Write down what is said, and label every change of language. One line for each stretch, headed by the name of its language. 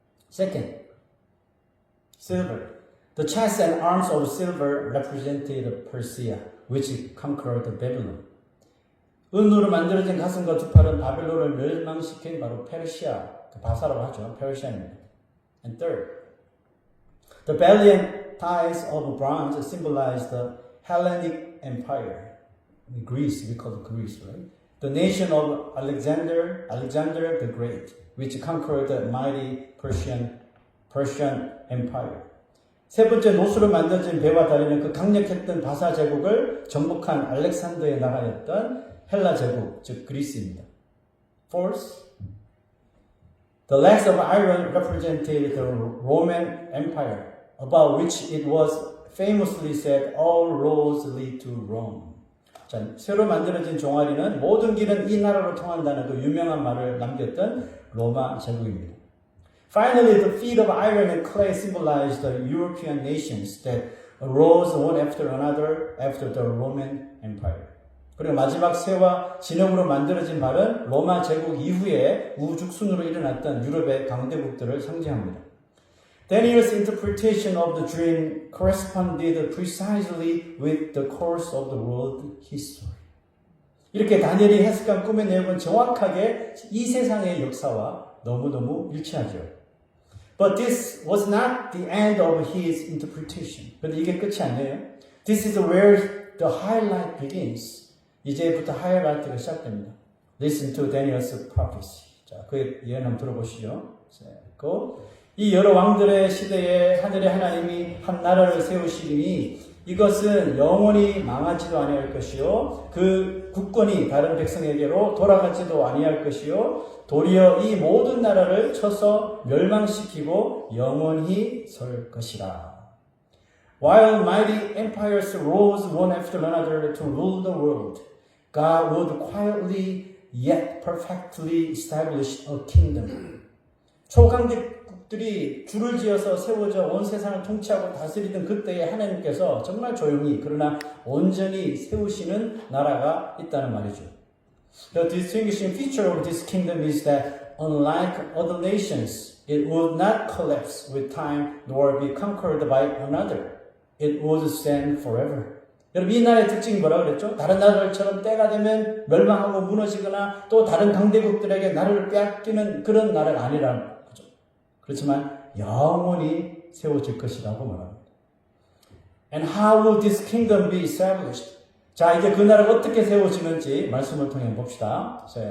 English: Second, silver. The chest and arms of silver represented Persia, which conquered Babylon.
Korean: 은으로 만들어진 가슴과 두 팔은 바벨론을 멸망시킨 바로 페르시아, 바사라고 하죠. 페르시아입니다.
English: And third, the belly and thighs of bronze symbolize the Hellenic Empire. Greece, we call it Greece, right? The nation of Alexander the Great, which conquered the mighty Persian Empire.
Korean: 세 번째 노수로 만들어진 배와 다리는 그 강력했던 바사 제국을 정복한 알렉산더의 나라였던 헬라 제국, 즉 그리스입니다.
English: Fourth, the legs of iron represented the Roman Empire, about which it was famously said, all roads lead to Rome.
Korean: 자, 새로 만들어진 종아리는 모든 길은 이 나라로 통한다는 그 유명한 말을 남겼던 로마 제국입니다.
English: Finally, the feet of iron and clay symbolize the European nations that arose one after another after the Roman Empire.
Korean: 그리고 마지막 새와 진흙으로 만들어진 발은 로마 제국 이후에 우죽순으로 일어났던 유럽의 강대국들을 상징합니다.
English: Daniel's interpretation of the dream corresponded precisely with the course of the world history.
Korean: 이렇게 다니엘이 해석한 꿈의 내용은 정확하게 이 세상의 역사와 너무너무 일치하죠.
English: But this was not the end of his interpretation.
Korean: 그런데 이게 끝이 아니에요.
English: This is where the highlight begins.
Korean: 이제부터 하이라이트가 시작됩니다.
English: Listen to Daniel's prophecy.
Korean: 자, 그 예언 한번 들어보시죠. 이 여러 왕들의 시대에 하늘의 하나님이 한 나라를 세우시리니 이것은 영원히 망하지도 아니할 것이요 그 국권이 다른 백성에게로 돌아가지도 아니할 것이요 도리어 이 모든 나라를 쳐서 멸망시키고 영원히 설 것이라.
English: While mighty empires rose one after another to rule the world, God would quietly yet perfectly establish a kingdom.
Korean: 초강대국들이 줄을 지어서 세워져 온 세상을 통치하고 다스리던 그때에 하나님께서 정말 조용히 그러나 온전히 세우시는 나라가 있다는 말이죠.
English: The distinguishing feature of this kingdom is that unlike other nations, it would not collapse with time nor be conquered by another. It would stand forever.
Korean: 여러분 이 나라의 특징이 뭐라고 그랬죠? 다른 나라들처럼 때가 되면 멸망하고 무너지거나 또 다른 강대국들에게 나라를 빼앗기는 그런 나라가 아니라는 거죠. 그렇지만 영원히 세워질 것이라고 말합니다.
English: And how will this kingdom be established?
Korean: 자, 이제 그 나라가 어떻게 세워지는지 말씀을 통해 봅시다.